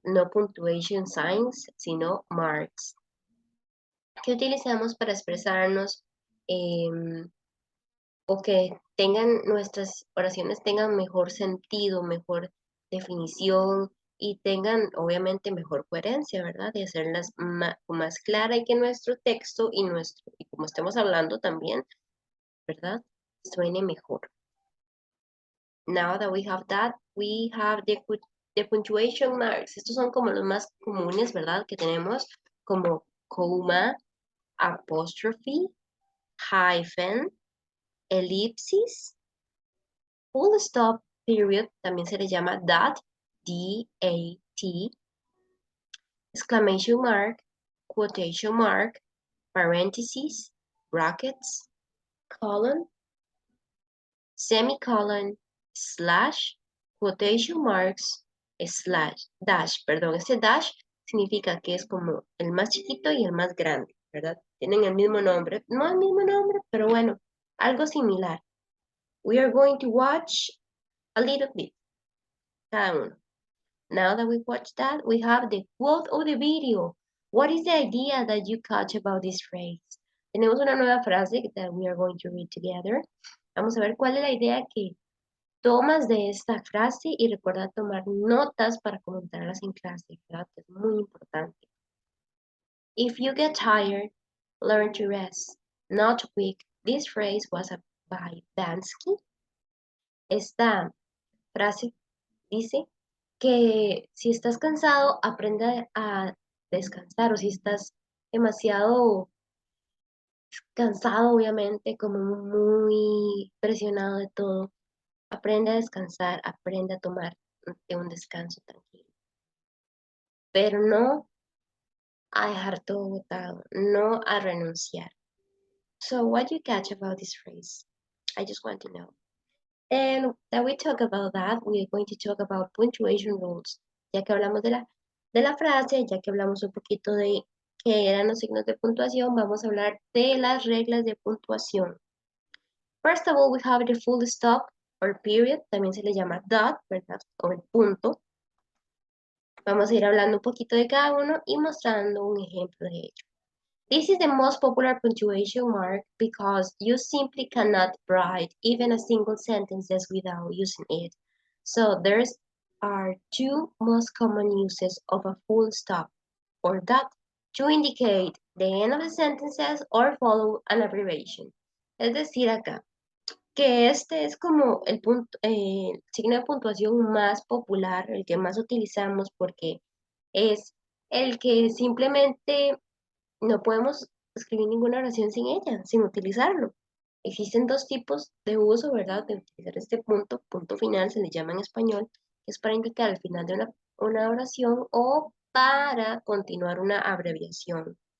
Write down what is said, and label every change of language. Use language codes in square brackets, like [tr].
[es] No punctuation signs, sino marks. Que utilizamos para expresarnos o que tengan nuestras oraciones tengan mejor sentido, mejor definición y tengan obviamente mejor coherencia, ¿verdad? De hacerlas más claras y que nuestro texto y como estemos hablando también, ¿verdad? Suene mejor. [en] Now that we have that, we have the punctuation marks. [es] Estos son como los más comunes, ¿verdad? Que tenemos como coma, apostrophe, hyphen, elipsis, full stop, period, también se le llama dot, D-A-T, exclamation mark, quotation mark, parentheses, brackets, colon, semicolon, slash, quotation marks, slash, dash, perdón, este dash significa que es como el más chiquito y el más grande, ¿verdad? Tienen el mismo nombre, no el mismo nombre, pero bueno, algo similar. [en] We are going to watch a little bit, [es] cada uno. [en] Now that we watched that, we have the quote of the video. What is the idea that you catch about this phrase? [es] Tenemos una nueva frase [en] that we are going to read together. [es] Vamos a ver cuál es la idea que tomas de esta frase y recuerda tomar notas para comentarlas en clase, ¿verdad? Es muy importante. [en] If you get tired, learn to rest, not weak. This phrase was by Bansky. [es] Esta frase dice que si estás cansado, aprende a descansar o si estás demasiado cansado, obviamente, como muy presionado de todo, aprende a descansar, aprende a tomar un descanso tranquilo. Pero no a dejar todo botado, no a renunciar. [en] So what do you catch about this phrase? I just want to know. And that we talk about that, we are going to talk about punctuation rules. [es] Ya que hablamos de la frase, ya que hablamos un poquito de qué eran los signos de puntuación, vamos a hablar de las reglas de puntuación. [en] First of all, we have the full stop or period, [es] también se le llama dot, ¿verdad? O el punto. Vamos a ir hablando un poquito de cada uno y mostrando un ejemplo de ello. [en] This is the most popular punctuation mark because you simply cannot write even a single sentence without using it. So there are two most common uses of a full stop or dot to indicate the end of the sentences or follow an abbreviation. [es] Es decir, acá, que este es como el punto, el signo de puntuación más popular, el que más utilizamos porque es el que simplemente no podemos escribir ninguna oración sin ella, sin utilizarlo. Existen dos tipos de uso, ¿verdad? De utilizar este punto final, se le llama en español, que es para indicar el final de una oración o para continuar una abreviación.